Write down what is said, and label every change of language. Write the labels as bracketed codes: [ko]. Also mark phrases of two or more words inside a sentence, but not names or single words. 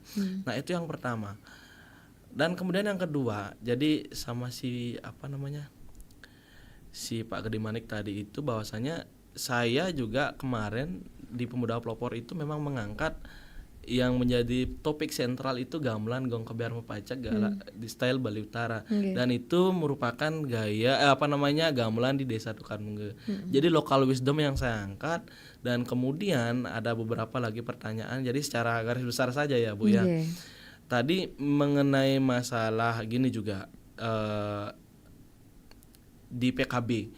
[id] Nah, itu yang pertama. Dan kemudian yang kedua, jadi sama si Pak Gede Manik tadi itu bahwasanya saya juga kemarin di Pemuda Pelopor itu memang mengangkat yang menjadi topik sentral itu gamelan gong kebiar mepacak di style Bali Utara. Dan itu merupakan gaya gamelan di Desa Tukanmungge. Jadi [en] local wisdom [id] yang saya angkat, dan kemudian ada beberapa lagi pertanyaan. Jadi secara garis besar saja ya Bu ya. Tadi mengenai masalah gini juga di PKB.